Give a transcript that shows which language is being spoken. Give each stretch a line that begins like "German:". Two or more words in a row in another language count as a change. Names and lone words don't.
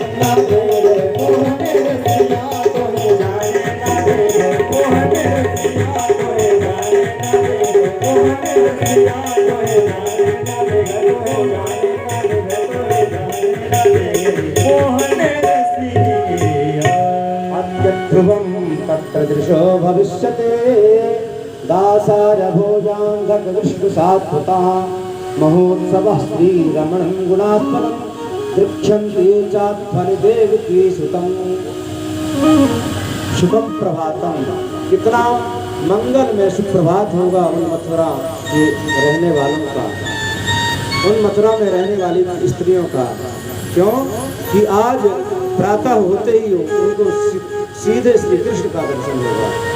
Hindi: ना देवे, मोहन रसिया तोरे जाने ना देवे, मोहन रसिया तोरे जाने ना देवे, मोहन रसिया तोरे जाने ना देवे, तोरे जाने ना देवे, तोरे जाने ना देवे, मोहन रसिया।
Sanskrit: अद्यध्रुवं तत्र दृशो भविष्यते, दासार भोजांधक विष्णु सात्वता, महोत्सवः श्रीरमणं गुणात्मनं, दृक्षन्ति चात्मनि देवकी सुतं। शुभम प्रभातम,
Hindi: कितना मंगलमय सुप्रभात होगा उन मथुरा के रहने वालों का, उन मथुरा में रहने वाली स्त्रियों का। क्यों कि आज प्रातः होते ही उनको सीधे श्री कृष्ण का दर्शन होगा।